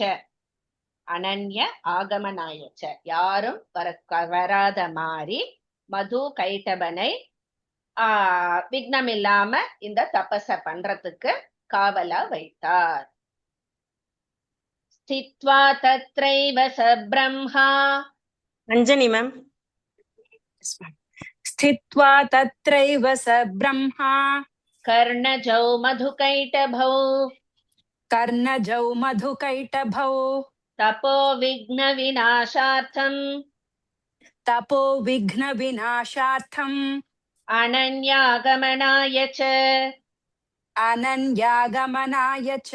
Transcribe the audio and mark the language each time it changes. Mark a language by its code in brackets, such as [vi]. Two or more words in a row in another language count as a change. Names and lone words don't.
[sa] अनन्य आगमनायच, [ta] யாரும் வராத மாதிரி மது கைடபனை விக்னம் இல்லாம இந்த தபஸ பண்றதுக்கு காவலா வைத்தார். [sa] स्थित्वा तत्रैव च ब्रह्मा. அஞ்சனி மேம். स्थित्वा तत्रैव स ब्रह्मा कर्णजौ मधुकैटभौ तपो विघ्न विनाशार्थम् अनन्यागमनाय च